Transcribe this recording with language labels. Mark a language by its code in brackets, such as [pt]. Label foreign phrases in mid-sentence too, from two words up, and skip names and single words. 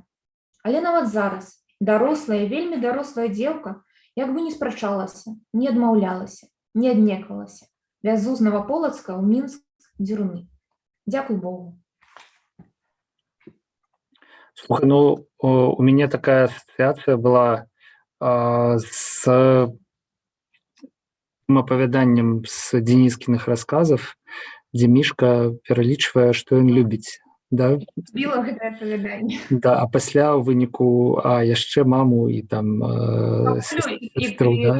[be] Але нават зараз дарослая, вельмі дарослая дзеўка як бы не спрачалася, не адмаўлялася, не аднеквалася. Вязу з Новаполацка ў Мінск дзюрны. Дзякуй Богу. Слухай, ну, [ru] у меня такая ассоциация была с [be] апавяданнем з [ru] Денискиных рассказов, [be] дзе Мішка пералічвае, што ён любіць. Да? Біла гэтае апавяданне. Да, а пасля ў выніку яшчэ маму і там сестру, да?